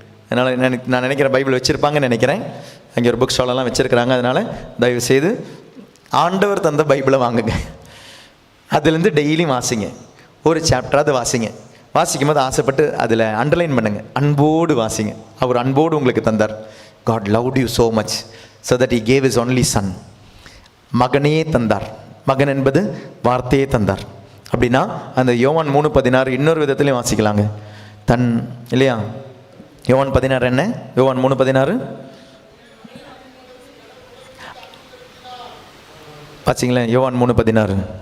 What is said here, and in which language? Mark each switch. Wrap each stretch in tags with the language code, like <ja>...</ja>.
<ta>அதனால் நான் நினைக்கிறேன் பைபிள் வச்சுருப்பாங்கன்னு நினைக்கிறேன். அங்கே ஒரு புக் ஸ்டாலெல்லாம் வச்சுருக்கிறாங்க. அதனால் தயவுசெய்து ஆண்டவர் தந்த பைபிளை வாங்குங்க. அதுலேருந்து டெய்லியும் வாசிங்க, ஒரு சாப்டராவது வாசிங்க. வாசிக்கும் போது ஆசைப்பட்டு அதில் அண்டர்லைன் பண்ணுங்க, அன்போடு வாசிங்க. அவர் அன்போடு உங்களுக்கு தந்தார்.</ta> <en>God loved you so much so that he gave his only son.</en> <ta>மகனையே தந்தார். மகன் என்பது வார்த்தையே தந்தார். அப்படின்னா அந்த யோவான் 3:16 இன்னொரு விதத்துலையும் வாசிக்கலாங்க. தன் இல்லையா? யோவான் 16 என்ன? யோவான் 3:16 வாசிங்களேன். யோவான் 3:16</ta>